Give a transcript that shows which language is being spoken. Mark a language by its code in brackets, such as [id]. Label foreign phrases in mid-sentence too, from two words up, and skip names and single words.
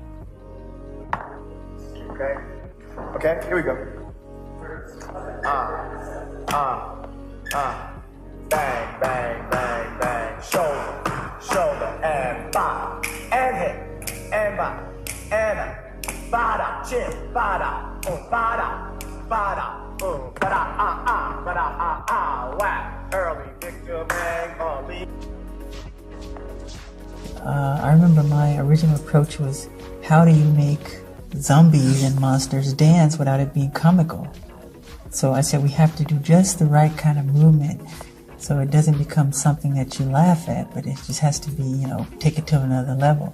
[en] Okay. Okay, here we go. Bang, bang, bang, bang. Shoulder, shoulder, and bop. And hip, and bop. And bada, chin, bada. Bada, bada. Bada, bada, whack. Early Victor Bang, early. I remember my original approach was, how do you make zombies and monsters dance without it being comical? So I said we have to do just the right kind of movement so it doesn't become something that you laugh at, but it just has to be, you know, take it to another level.